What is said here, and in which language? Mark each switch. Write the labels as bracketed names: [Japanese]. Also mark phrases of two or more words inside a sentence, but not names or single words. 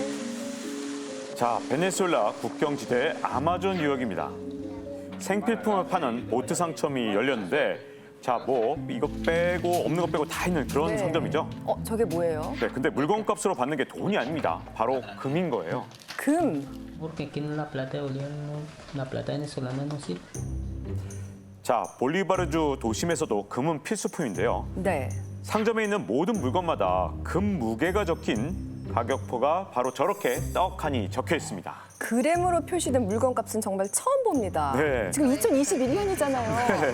[Korean] 자, 베네수엘라 국경지대 아마존 유역입니다. 생필품을 파는 보트 상점이 열렸는데 자, 이거 빼고 없는 거 빼고 다 있는 그런 네. 상점이죠. 저게 뭐예요? 네, 근데 물건값으로 받는 게 돈이 아닙니다. 바로 금인 거예요. 금. [Spanish] Porque aquí la plata de Bolívar, la plata venezolana no sirve. [Korean] 자, 볼리바르주 도심에서도 금은 필수품인데요. 네. 상점에 있는 모든 물건마다 금 무게가 적힌 가격표가 바로 저렇게 떡하니 적혀 있습니다. 그램으로 표시된 물건값은 정말 처음 봅니다. 네. 지금 2021년이잖아요.